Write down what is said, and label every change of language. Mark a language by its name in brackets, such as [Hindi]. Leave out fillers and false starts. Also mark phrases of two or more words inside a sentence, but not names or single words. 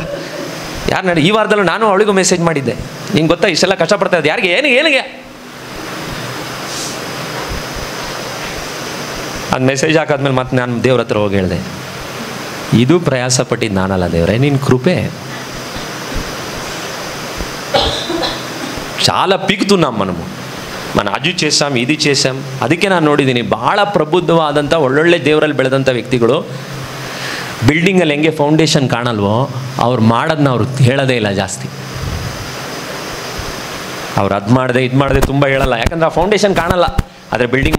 [Kannada] ಯಾರು ನಡಿ, ಈ ವಾರದಲ್ಲೂ ನಾನು ಅವಳಿಗೂ ಮೆಸೇಜ್ ಮಾಡಿದ್ದೆ, ನಿಂಗೆ ಗೊತ್ತಾ ಇಷ್ಟೆಲ್ಲ ಕಷ್ಟಪಡ್ತಾ ಇರೋದು ಯಾರಿಗೆ, ಏನಿಗೆ ಅದು ಮೆಸೇಜ್ ಹಾಕಾದ್ಮೇಲೆ ಮತ್ತೆ ನಾನು ದೇವ್ರ ಹತ್ರ ಹೋಗಿ ಹೇಳಿದೆ, ಇದು ಪ್ರಯಾಸ ಪಟ್ಟಿದ್ದು ನಾನಲ್ಲ ದೇವ್ರೆ, ನಿನ್ನ ಕೃಪೆ. [Telugu] చాలా పీకుతున్నాం మనం అది చేసాం ఇది చేసాం. [Kannada] ಅದಕ್ಕೆ ನಾನು ನೋಡಿದ್ದೀನಿ ಭಾಳ ಪ್ರಬುದ್ಧವಾದಂಥ ಒಳ್ಳೊಳ್ಳೆ ದೇವರಲ್ಲಿ ಬೆಳೆದಂಥ ವ್ಯಕ್ತಿಗಳು ಬಿಲ್ಡಿಂಗಲ್ಲಿ ಹೆಂಗೆ ಫೌಂಡೇಶನ್ ಕಾಣಲ್ವೋ ಅವ್ರು ಮಾಡೋದನ್ನ ಅವ್ರು ಹೇಳೋದೇ ಇಲ್ಲ ಜಾಸ್ತಿ. ಅವ್ರು ಅದು ಮಾಡಿದೆ ಇದು ಮಾಡಿದೆ ತುಂಬ ಹೇಳಲ್ಲ, ಯಾಕಂದರೆ ಆ ಫೌಂಡೇಶನ್ ಕಾಣಲ್ಲ.